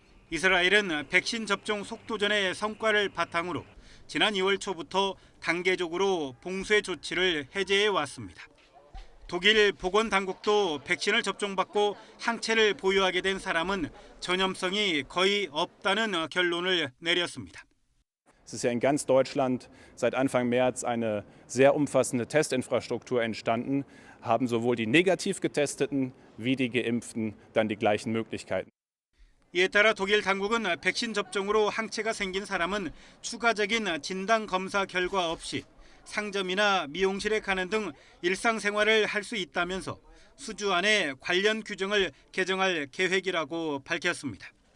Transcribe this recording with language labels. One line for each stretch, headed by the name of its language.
Korean: 이스라엘은 백신 접종 속도전의 성과를 바탕으로 지난 2월 초부터 단계적으로 봉쇄 조치를 해제해 왔습니다. 독일 보건당국도 백신을 접종받고 항체를 보유하게 된 사람은 전염성이 거의 없다는 결론을 내렸습니다.
German: Es ist ja in ganz Deutschland seit Anfang März eine sehr umfassende Testinfrastruktur entstanden, haben sowohl die negativ Getesteten wie die Geimpften dann die gleichen Möglichkeiten.
Korean: 이에 따라 독일 당국은 백신 접종으로 항체가 생긴 사람은 추가적인 진단 검사 결과 없이 상점이나 미용실에 가는 등 일상생활을 할 수 있다면서 수주 안에 관련 규정을 개정할 계획이라고 밝혔습니다.